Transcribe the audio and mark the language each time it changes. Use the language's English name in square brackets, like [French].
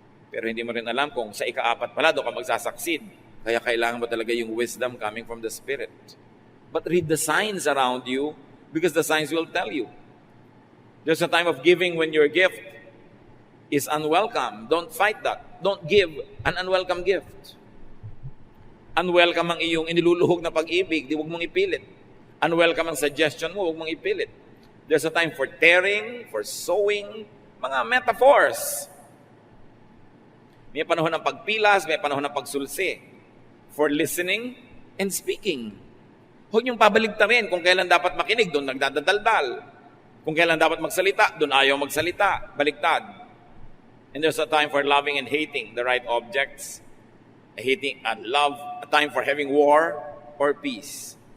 [Filipino] Pero hindi mo rin alam kung sa ika-4 pala doon ka magsasucceed. Kaya kailangan mo talaga yung [English] wisdom coming from the Spirit. But read the signs around you because the signs will tell you. There's a time of giving when your gift is unwelcome. Don't fight that. Don't give an unwelcome gift. [Filipino] Unwelcome ang iyong iniluluhog na pag-ibig, di huwag mong ipilit. Unwelcome ang suggestion mo, huwag mong ipilit. [English] There's a time for tearing, for sowing, mga metaphors. [Filipino] May panahon ng pagpilas, may panahon ng pagsulsi. [English] For listening and speaking. [Filipino] Huwag niyong pabaligtarin kung kailan dapat makinig, doon nagdadaldal. Kung kailan dapat magsalita, doon ayaw magsalita. Baligtad. [English] And there's a time for loving and hating the right objects. Hating and love. A time for having war or peace.